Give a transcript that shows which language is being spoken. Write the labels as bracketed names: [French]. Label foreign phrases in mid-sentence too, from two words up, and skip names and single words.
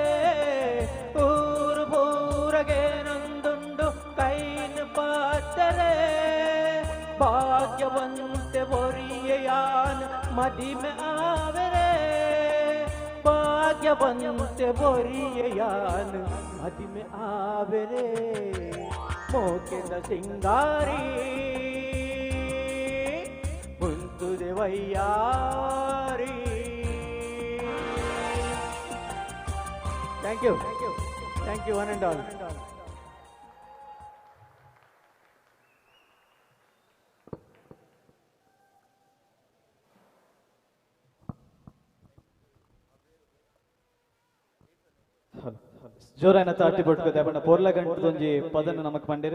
[Tulu] ಊರು ಬೂರಗೆ ನಂದುಂಡು ಕೈನು ಪಾತರೆ ಭಾಗ್ಯವಂತೆ ಒರಿಯಾನ ಮದಿಮೆ ಆವರೆ ಭಾಗ್ಯವಂತೆ ಒರಿಯಾನ ಮದಿಮೆ ಆವರೆ ಮೋಕೆದ ಸಿಂಗಾರಿ ಮುಂತುದೆ ವೈಯಾರಿ. [English] thank you one and all. [Tulu] ಜೋರಾಯಿನ ತಾಟಿ ಪಟ್ಕೋದೆ ಅಪ್ಪನ ಪೊರ್ಲ ಗಂಟದೊಂಜಿ ಪದನ ನಮಕ್ ಪಂಡಿರ್.